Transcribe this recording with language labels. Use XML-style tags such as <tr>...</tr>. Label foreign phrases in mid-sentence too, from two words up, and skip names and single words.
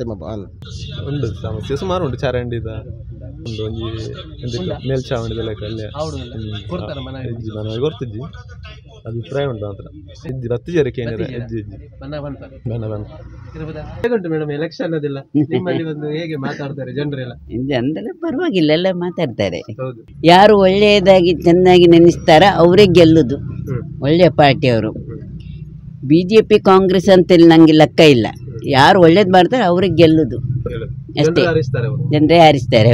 <tcy>ಉಂಡು ಸಮಸ್ಯೆ ಸುಮಾರು ಉಂಟು ಚರಂಡಿದ ಉಂಡು ಒಂಜಿ ಮೇಲ್ಚಾವಣಿದ ಲೆಕ್ಕಲ್ಲಿ ಮನವಿ ಕೊಡ್ತಿದ್ದಿ ಅಭಿಪ್ರಾಯ ಉಂಟು ಮಾತ್ರ ಇಜ್ಜಿ ಬತ್ತಿ ಜರಕ್ಕೆ ಏನಿದೆ ಇಜ್ಜಿ</tcy> <kn>ಹೇಗುಂಟು ಮೇಡಮ್ ಎಲೆಕ್ಷನ್ ಅದೆಲ್ಲ ನಿಮ್ಮಲ್ಲಿ ಒಂದು ಹೇಗೆ ಮಾತಾಡ್ತಾರೆ ಜನರೆಲ್ಲ? ಜನರೆಲ್ಲ ಪರವಾಗಿಲ್ಲ, ಎಲ್ಲ ಮಾತಾಡ್ತಾರೆ. ಯಾರು ಒಳ್ಳೆಯದಾಗಿ ಚೆನ್ನಾಗಿ ನೆನೆಸ್ತಾರ ಅವರೇ ಗೆಲ್ಲುದು, ಒಳ್ಳೆಯ ಪಾರ್ಟಿಯವರು. BJP ಕಾಂಗ್ರೆಸ್ ಅಂತೇಳಿ ನಂಗೆ ಲೆಕ್ಕ ಇಲ್ಲ, ಯಾರು ಒಳ್ಳೇದು ಮಾಡ್ತಾರೆ ಅವ್ರಿಗೆ ಗೆಲ್ಲುದು ಅಷ್ಟೇ, ಜನರೇ ಹಾರಿಸ್ತಾರೆ.</kn>